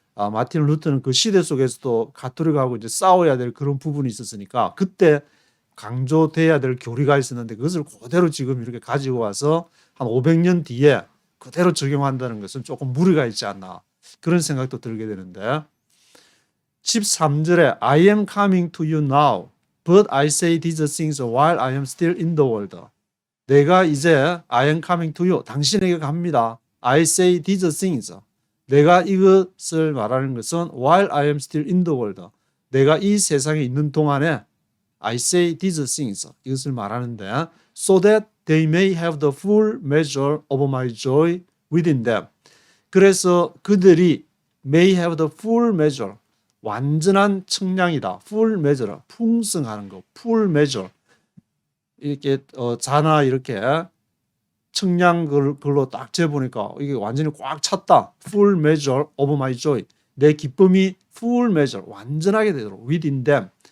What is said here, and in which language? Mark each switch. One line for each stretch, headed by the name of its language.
Korean: 마틴 루터는 그 시대 속에서도 가톨릭하고 이제 싸워야 될 그런 부분이 있었으니까 그때 강조돼야 될 교리가 있었는데 그것을 그대로 지금 이렇게 가지고 와서 한 500년 뒤에 그대로 적용한다는 것은 조금 무리가 있지 않나 그런 생각도 들게 되는데 13절에
English: I am coming to you now but I say these things while I am still in the world.
Korean: 내가 이제
English: I am coming to you
Korean: 당신에게 갑니다.
English: I say these things
Korean: 내가 이것을 말하는 것은
English: while I am still in the world
Korean: 내가 이 세상에 있는 동안에
English: I say these things
Korean: 이것을 말하는데
English: so that they may have the full measure of my joy within them.
Korean: 그래서 그들이
English: may have the full measure
Korean: 완전한 청량이다.
English: full measure
Korean: 풍성하는 거 full measure 이렇게 자나 이렇게 청량 글로 딱 재보니까 이게 완전히 꽉 찼다.
English: Full measure of my joy.
Korean: 내 기쁨이
English: full measure,
Korean: 완전하게 되도록
English: within them.